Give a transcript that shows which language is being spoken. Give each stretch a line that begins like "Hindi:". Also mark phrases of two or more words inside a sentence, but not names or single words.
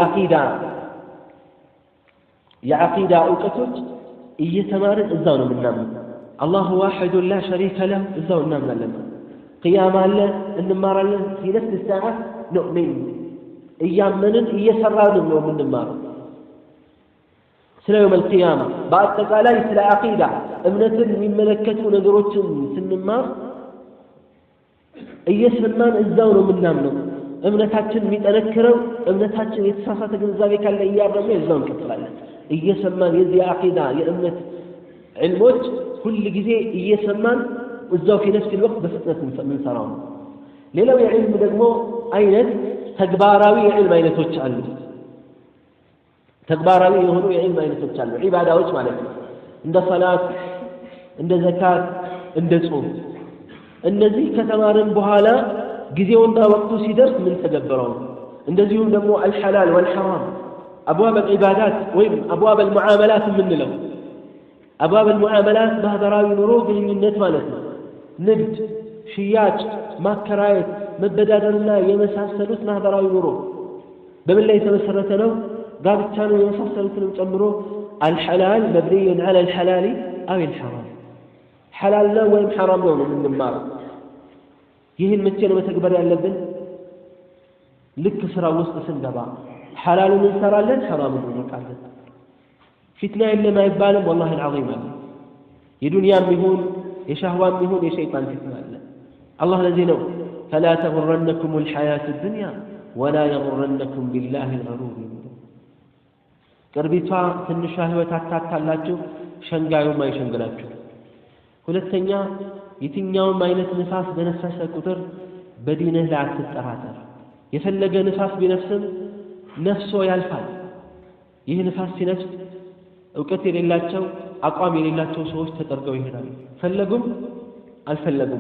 Amharic: የዓቂዳ ዕውቀቶች እየተማርን እዛው ነው የምናምነው
Arabic: الله واحد لا شريك له
Amharic: እዛው እናምናለን ቂያማ አለ እንማራለን
Arabic: في نفس الساعة نؤمن
Amharic: እያመንን እየሰራን ነው የምንማረው ስለ
Arabic: يوم القيامة
Amharic: በአጠቃላይ ስለ ዓቂዳ እምነትን የሚመለከቱ ነገሮችን ስንማር እየሰማን እዛው ነው የምናምነው እምነታችን የሚጠነክረው እምነታችን የተሳሳተ ግንዛቤ ካለ እያረመ እዛው እንቀጥላለን እየሰማን የዚህ ዓቂዳ የእምነት ዕልሞች ሁሉ ጊዜ እየሰማን እዛው
Arabic: في نفس الوقت
Amharic: በፍጥነት የምንሰራው ሌላው የዕልም ደግሞ አይነት ተግባራዊ የዕልም አይነቶች አሉ ተግባራዊ የሆኑ የዕልም አይነቶች አሉ ዒባዳዎች ማለት ነው እንደ ሰላት እንደ ዘካት እንደ ጾም እነዚህ ከተማርን በኋላ ጊዜውና ወቅቱ ሲደርስ ምን ተገበረው እንደዚሁም ደግሞ الحلال
Arabic: والحرام ابواب العبادات
Amharic: ወይም
Arabic: ابواب المعاملات
Amharic: ምንለው
Arabic: ابواب المعاملات
Amharic: ማህበራዊ ኑሮ ግንኙነት ማለት ነው ንግድ ሽያጭ ማከራየት መበዳደርና የመሳሰሉት ማህበራዊ ኑሮ በምን ላይ የተመሰረተ ነው ጋብቻ ነው የመሳሰሉትን ጨምሮ
Arabic: الحلال مبني على الحلال او الحرام
Amharic: حلال ነው ወይም حرام ነው የምንማረው ይህን መቼ ነው መተግበር ያለብን ልክ ስራ ውስጥ ስንገባ حلالን እንሰራለን حرامን እንርቃለን ፊትና የለም አይባልም
Arabic: والله العظيم
Amharic: የዱንያም ይሁን የሻህዋም ይሁን የሸይጣን ፊትና አለ
Arabic: الله الذي
Amharic: ነው
Arabic: فلا تغرنكم الحياة الدنيا ولا يغرنكم بالله الغرور
Amharic: ቅርቢቷ ትንሿ ህይወት አታታላችሁ ሸንጋዩም አይሸንግራችሁ ሁለተኛ የትኛውም አይነት ንፋስ በነፈሰ ቁጥር በዲንህ ላይ አትጠራጠር የፈለገ ንፋስ ቢነፍስም ነፍሶ ያልፋል ይህ ንፋስ ሲነፍስ ዕውቀት የሌላቸው አቋም የሌላቸው ሰዎች ተጠርገው ይሄዳሉ ፈለጉም አልፈለጉም